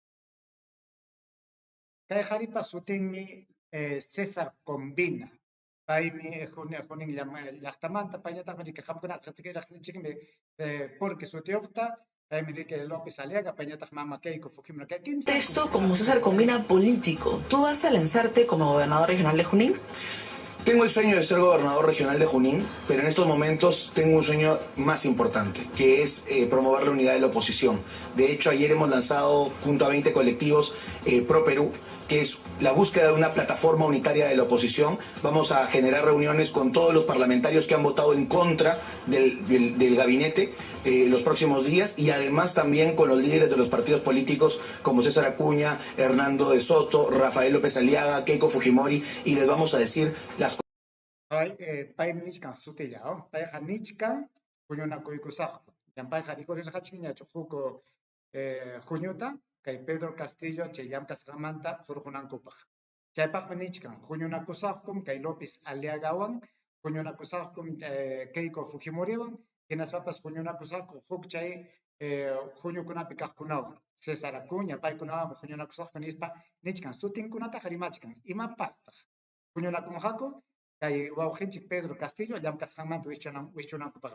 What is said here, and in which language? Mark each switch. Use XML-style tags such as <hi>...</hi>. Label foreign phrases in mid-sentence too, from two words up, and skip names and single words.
<qu>Kay qharipa sutinmi César Combina. Paymi junin llaqtamanta payñataqmi riki qamkunaqa riqsinchikmi porque sutiyuqta paymi riki López Aliaga payñataq mama Keiko Fujimori kay kimsa</qu> <es>Esto como César Combina político. ¿Tú vas a lanzarte como gobernador regional de Junín? Tengo el sueño de ser gobernador regional de Junín, pero en estos momentos tengo un sueño más importante, que es promover la unidad de la oposición. De hecho, ayer hemos lanzado junto a 20 colectivos Pro Perú, que es la búsqueda de una plataforma unitaria de la oposición. Vamos a generar reuniones con todos los parlamentarios que han votado en contra del gabinete los próximos días, y además también con los líderes de los partidos políticos como César Acuña, Hernando de Soto, Rafael López Aliaga, Keiko Fujimori, y les vamos a decir las</es> <qu>pay nichkan sutilla, payqa nichkan puñunakuykusaqku. Payqa rikurirqachkiñachu huk Juñuta kay Pedro Castillo chay llamkasqamanta surqunankupaq. Chaypaqmi nichkan huñunakusaqkum kay López Aliagawan, huñunakusaqkum Keiko Fujimoriwan, hinaspapas huñunakusaqku huk chay huñukunapi kaqkunawan, César Acuña paykunawan huñunakusaqku nispa nichkan sutinkunataqa rimachkan imapaqtaq huñunakunqaku kay wawqinchik Pedro Castillo llamkasqanmanta wischunankupaq.</qu>